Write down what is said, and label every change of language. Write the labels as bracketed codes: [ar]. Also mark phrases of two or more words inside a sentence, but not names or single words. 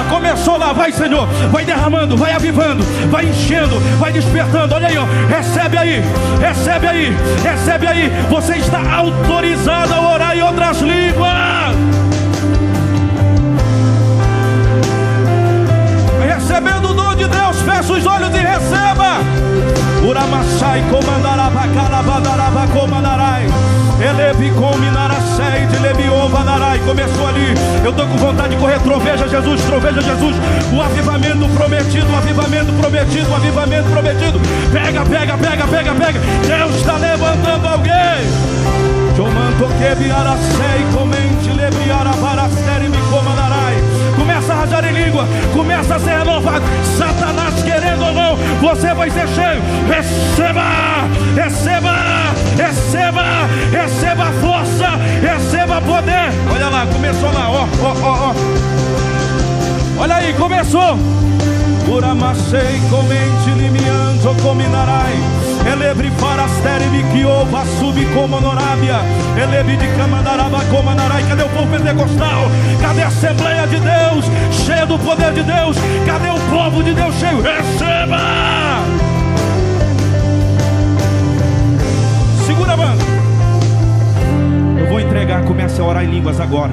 [pt] Começou lá, vai Senhor, vai derramando, vai avivando, vai enchendo, vai despertando. Olha aí, ó, recebe aí, recebe aí, recebe aí. Você está autorizado a orar em outras línguas. Recebendo o dom de Deus, fecha os olhos e receba. Uramachai comandaraba calabadaraba comandarai. Elebi combinarachei de lebiovanarai. Começou ali. Eu estou com vontade de correr. Troveja Jesus, troveja Jesus. O avivamento prometido, o avivamento prometido, o avivamento prometido. Pega, pega, pega, pega, pega. Deus está levantando alguém. Começa a rajar em língua, começa a ser renovado. Satanás querendo ou não, você vai ser cheio. Receba, receba, receba, receba força, receba poder. Olha lá, começou lá, ó, ó, ó, ó. Olha aí, começou. Uramachei comente limianzo cominarai. Elebre farasteri miquiova subi como norábia. Elebre de camandaraba comanarai. Cadê o povo pentecostal? Cadê a Assembleia de Deus cheia do poder de Deus? Cadê o povo de Deus cheio? Receba! Segura a banda. Eu vou entregar, comece a orar em línguas agora.